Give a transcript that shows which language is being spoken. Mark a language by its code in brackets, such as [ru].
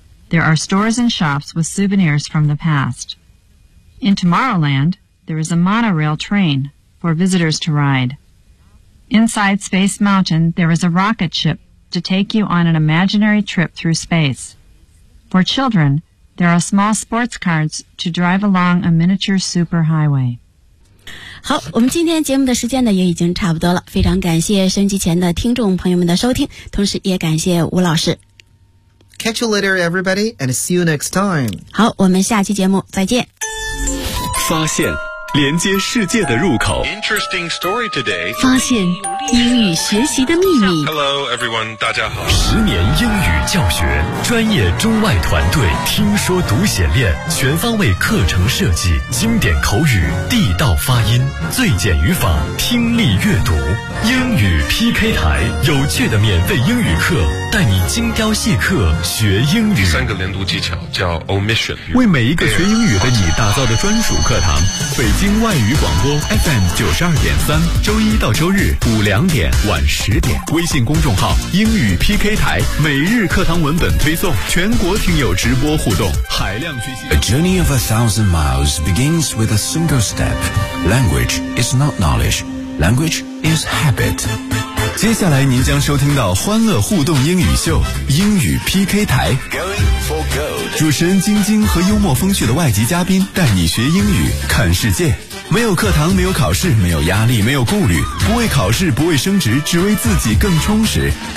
[en] There are stores and shops with souvenirs from the past. In Tomorrowland, there is a monorail train for visitors to ride. Inside Space Mountain, there is a rocket ship to take you on an imaginary trip through space. For children, There are small sports cars to drive along a miniature superhighway. [zh] 好，我们今天节目的时间呢也已经差不多了，非常感谢收音机前的听众朋友们的收听，同时也感谢吴老师。 [en] Catch you later, everybody, and see you next time. [zh] 好，我们下期节目再见。发现连接世界的入口。 [en] Interesting story today. [zh] 发现英语学习的秘密。 [en] Hello, everyone, [zh] 大家好。十年英语教学，专业中外团队，听说读写练，全方位课程设计，经典口语，地道发音，最简语法，听力阅读。英语 PK 台，有趣的免费英语课，带你精雕细刻学英语。第三个连读技巧叫 omission。为每一个学英语的你打造的专属课堂。北京外语广播 FM 92.3，周一到周日2:00晚10:00，微信公众号英语 PK 台，每日课堂文本推送，全国听友直播互动，海量学习。 [en] A journey of 1,000 miles begins with a single step. Language is not knowledge, language is habit. [zh] 接下来您将收听到欢乐互动英语秀，英语 PK 台。主持人晶晶和幽默风趣的外籍嘉宾带你学英语看世界，没有课堂，没有考试，没有压力，没有顾虑，不为考试，不为升职，只为自己更充实。